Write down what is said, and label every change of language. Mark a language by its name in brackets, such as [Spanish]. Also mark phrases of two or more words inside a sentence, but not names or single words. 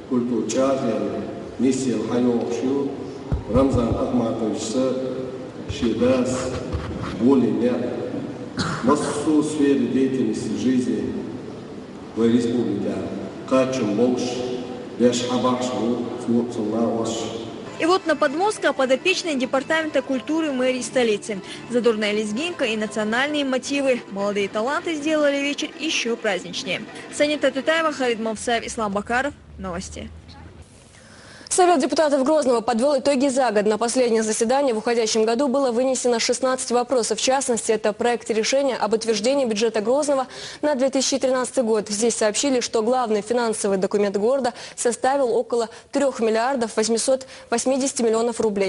[Russian] Рамзан Ахматович Шидас более массу сферы деятельности жизни в республике. И вот на Подмостка подопечные департамента культуры мэрии столицы. Задорная лезгинка и национальные мотивы. Молодые таланты сделали вечер еще праздничнее. Санита Тутаева, Халид Мавсаев, Ислам Бакаров. Новости. Совет депутатов Грозного подвел итоги за год. На последнее заседание в уходящем году было вынесено 16 вопросов. В частности, это проект решения об утверждении бюджета Грозного на 2013 год. Здесь сообщили, что главный финансовый документ города составил около 3 миллиардов 880 миллионов рублей.